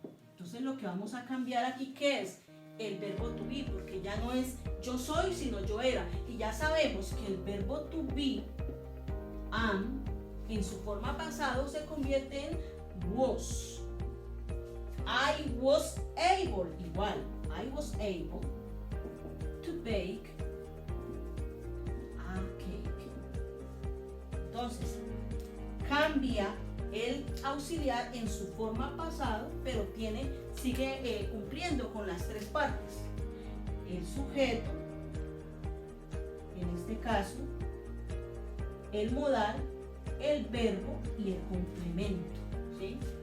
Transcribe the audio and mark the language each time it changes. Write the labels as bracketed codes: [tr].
[es] Entonces, lo que vamos a cambiar aquí, ¿qué es? El verbo to be, porque ya no es yo soy, sino yo era. Y ya sabemos que el verbo to be, am, en su forma pasado se convierte en was. [en] I was able, [es] igual, [en] I was able to bake a cake. [es] Entonces, cambia el auxiliar en su forma pasado, pero sigue cumpliendo con las tres partes. El sujeto, en este caso, el modal, el verbo y el complemento, ¿sí?